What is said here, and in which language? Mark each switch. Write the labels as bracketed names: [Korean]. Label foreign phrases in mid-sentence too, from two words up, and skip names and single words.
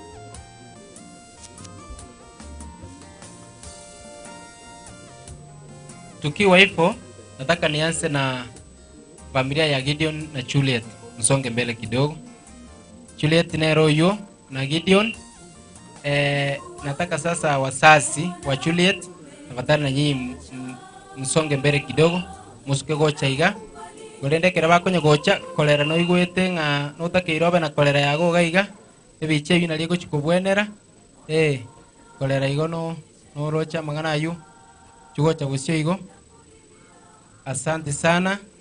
[Swahili] Tukiwa hivyo, nataka nianze na familia ya Gideon na Juliet. Msonge mbele kidogo. Juliet na Royo na Gideon. Nataka sasa wazazi wa Juliet, tafadhali na nyinyi msonge mbele kidogo. [Gusii] Musuke gocha iga. Gorendekera bakonye gocha kolera no igwete nga no takirobe na kolera yago gaiga. Ebiche bina liego chikobwenera. Kolera igo no rocha mangana ayu. Chugocha busio igo. [Swahili] Asante sana.